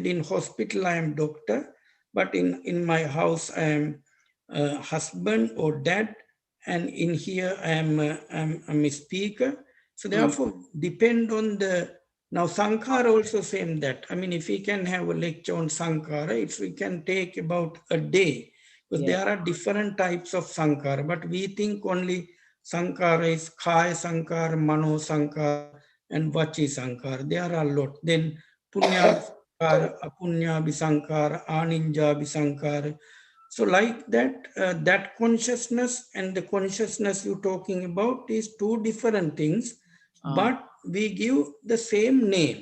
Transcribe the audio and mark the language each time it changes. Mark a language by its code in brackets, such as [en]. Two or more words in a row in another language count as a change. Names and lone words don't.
[en] In hospital, I am doctor, but in my house, I am husband or dad, and in here, I'm a speaker. So therefore, depend on the, now Sankara also same that. I mean, if we can have a lecture on Sankara, we can take about a day. Because Yeah. there are different types of Sankara, but we think only Sankara is [pi] Kaya Sankara, Mano Sankara, [en] and [pi] Vachi Sankara. [en] There are a lot. [pi] Then Punya Sankara, Apunya Sankara, Aninja Sankara. [en] So like that, that consciousness and the consciousness you're talking about is two different things, but we give the same name.